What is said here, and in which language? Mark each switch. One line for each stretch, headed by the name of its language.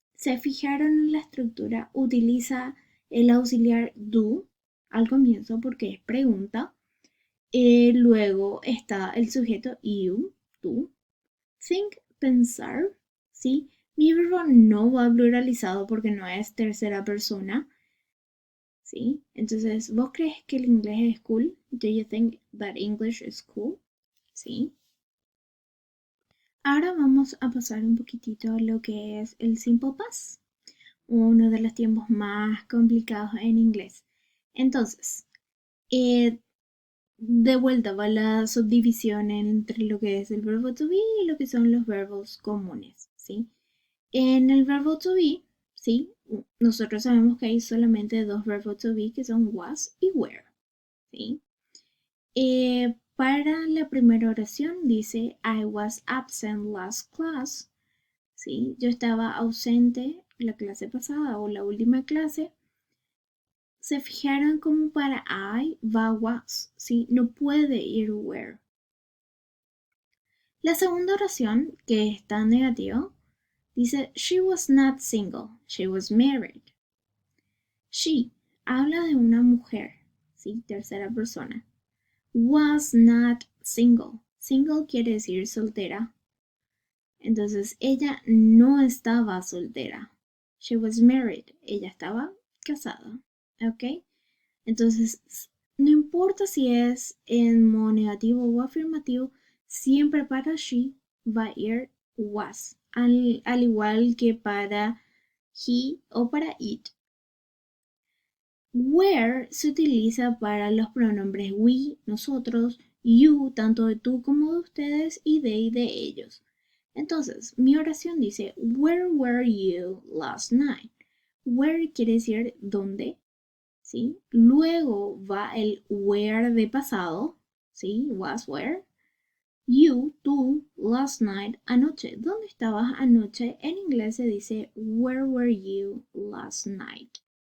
Spanish: ¿Se fijaron en la estructura? Utiliza el auxiliar do al comienzo porque es pregunta. Luego está el sujeto you, tú. Think, pensar, ¿sí? Mi verbo no va pluralizado porque no es tercera persona, ¿sí? Entonces, ¿vos crees que el inglés es cool?
English: Do you think that English is cool?
Spanish: ¿Sí? Ahora vamos a pasar un poquitito a lo que es el simple past. uno de los tiempos más complicados en inglés. Entonces, de vuelta va la subdivisión entre lo que es el verbo to be y lo que son los verbos comunes, ¿sí? En el verbo to be, ¿sí? Nosotros sabemos que hay solamente dos verbos to be que son was y were, ¿sí? Para la primera oración dice
English: I was absent last class,
Spanish: ¿sí? Yo estaba ausente la clase pasada o la última clase. Se fijaron como para I va was, ¿sí? No puede ir were. La segunda oración, que está en negativo, dice
English: she was not single, she was married.
Spanish: She habla de una mujer, ¿sí? Tercera persona.
English: Was not single.
Spanish: Single quiere decir soltera. Entonces ella no estaba soltera.
English: She was married.
Spanish: Ella estaba casada. ¿Ok? Entonces, no importa si es en modo negativo o afirmativo, siempre para she va a ir was. Al igual que para he o para it. Where se utiliza para los pronombres we, nosotros, you, tanto de tú como de ustedes, y they, de ellos. Entonces, mi oración dice,
English: where were you last night?
Spanish: Where quiere decir dónde, ¿sí? Luego va el where de pasado, ¿sí? Was where. You, tú, last night, anoche. ¿Dónde estabas anoche? En inglés se dice,
English: where were you last night?